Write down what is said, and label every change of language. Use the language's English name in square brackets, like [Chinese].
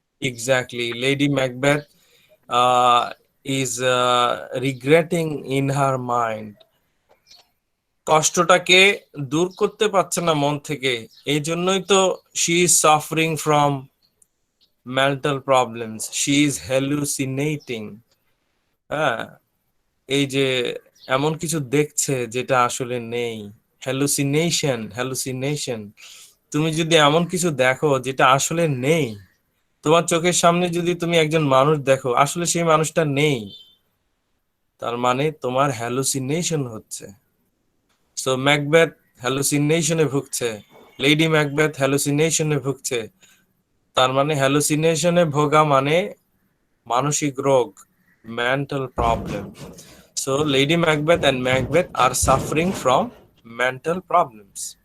[English] exactly Lady Macbeth is regretting in her mind. [Bangla] কষ্টটাকে দূর করতে পারছে না মন থেকে, এই জন্যই তো [English] she is suffering from mental problems. She is hallucinating. [Bangla] হ্যাঁ, এই যে এমন কিছু দেখছে যেটা আসলে নেই। হ্যালুসিনেশন। তুমি যদি এমন কিছু দেখো যেটা আসলে নেই, তোমার চোখের সামনে যদি তুমি একজন মানুষ দেখো, আসলে সেই মানুষটা নেই, তার মানে তোমার হ্যালুসিনেশন হচ্ছে। সো ম্যাকবেথ হ্যালুসিনেশনে ভুগছে, লেডি ম্যাকবেথ হ্যালুসিনেশনে ভুগছে। তার মানে হ্যালুসিনেশনে ভোগা মানে মানসিক রোগ, [English] mental problem. So Lady Macbeth and Macbeth are suffering from mental problems.